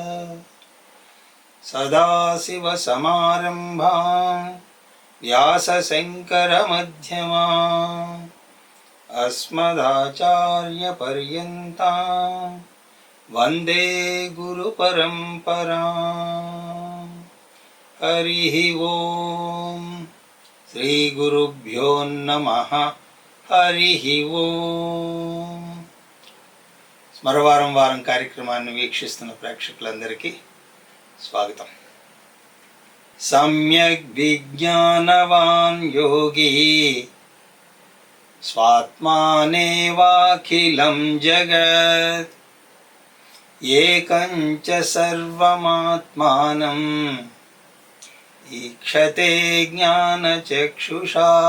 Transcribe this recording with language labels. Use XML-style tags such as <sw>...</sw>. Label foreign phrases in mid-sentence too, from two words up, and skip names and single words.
<sa>सदाशिवसमारम्भां व्यासशङ्करमध्यमाम् अस्मदाचार्यपर्यन्तां वन्दे गुरुपरम्पराम्। हरिः ओम् श्रीगुरुभ्यो नमः। हरिः ఓం.</sa> <te>స్మరవారం వారం కార్యక్రమాన్ని వీక్షిస్తున్న ప్రేక్షకులందరికీ స్వాగతం.</te> <sa>సమ్యక్ విజ్ఞానవాన్ యోగి స్వాత్మానేవాఖిలం జగత్ ఏకం చ సర్వమాత్మానం ఈక్షతే జ్ఞానచక్షుషా.</sa>